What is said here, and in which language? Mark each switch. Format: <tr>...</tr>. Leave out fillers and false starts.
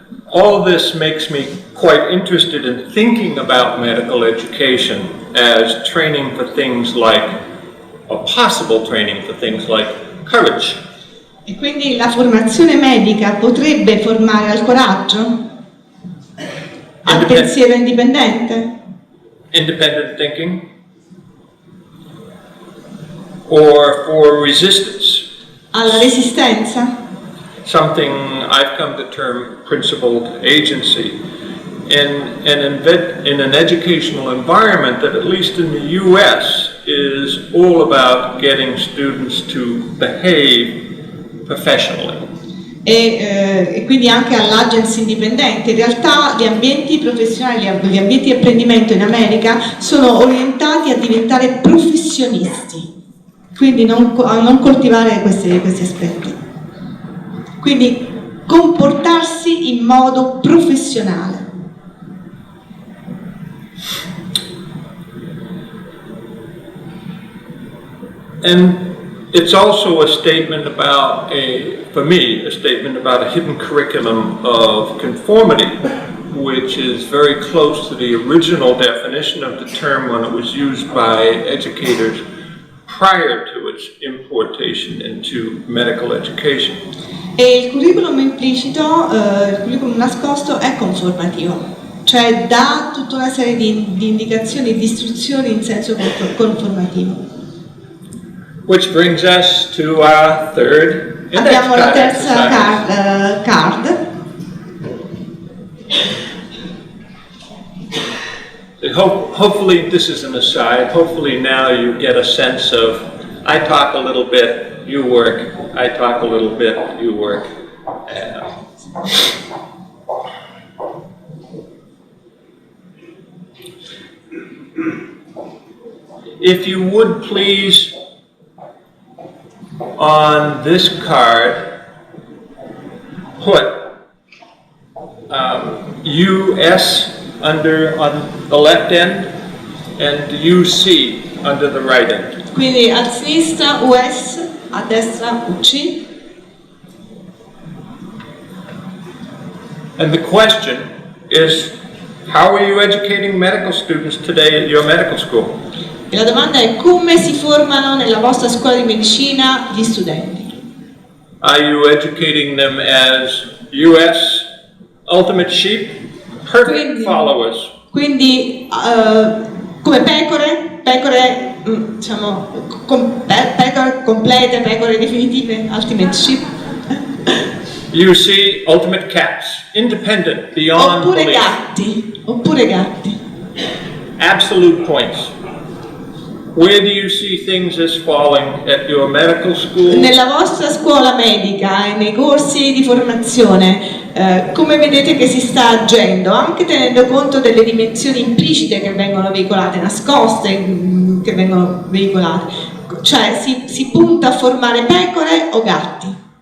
<en>All this makes me quite interested in thinking about medical education as training for things like, or possible training for things like courage.</en> <it>E quindi la formazione medica potrebbe formare al coraggio? Al pensiero indipendente?</it> <en>Independent thinking? Or for resistance?</en> <it>Alla resistenza?</it> <en>Something I've come to term principled agency. In an educational environment that, at least in the US, is all about getting students to behave professionally.</en> <it>E quindi anche all'agency indipendente. In realtà gli ambienti professionali, gli ambienti di apprendimento in America sono orientati a diventare professionisti, quindi a non coltivare questi aspetti. Quindi comportarsi in modo professionale.</it> <en>And it's also a statement about for me, a statement about a hidden curriculum of conformity, which is very close to the original definition of the term when it was used by educators prior to its importation into medical education.</en> <it>E il curriculum implicito, il curriculum nascosto è conformativo, cioè dà tutta una serie di indicazioni, di istruzioni in senso conformativo.</it> <en>Which brings us to our third index</en> <it>Abbiamo la</it> <en>card</en> <it>terza card.</it> <en>Hopefully this is an aside. Hopefully now you get a sense of, I talk a little bit, you work. I talk a little bit, you work. If you would please, on this card, put US on the left end and UC under the right end.</en> <it>Quindi a sinistra US, a destra UC.</it> <en>And the question is How are you educating medical students today at your medical school?</en> <it>E la domanda è: come si formano nella vostra scuola di medicina gli studenti?</it> <en>Are you educating them as US ultimate sheep, perfect followers?</en> <it>Quindi come pecore, diciamo, pecore complete, pecore definitive,</it> <en>ultimate sheep? You see ultimate cats, independent, beyond belief.</en> <it>Oppure gatti.</it> <en>Absolute points. Where do you see things as falling at your medical school?</en> <it>Nella vostra scuola medica e nei corsi di formazione, come vedete che si sta agendo, anche tenendo conto delle dimensioni implicite che vengono veicolate, nascoste che vengono veicolate, cioè si punta a formare pecore o gatti?</it>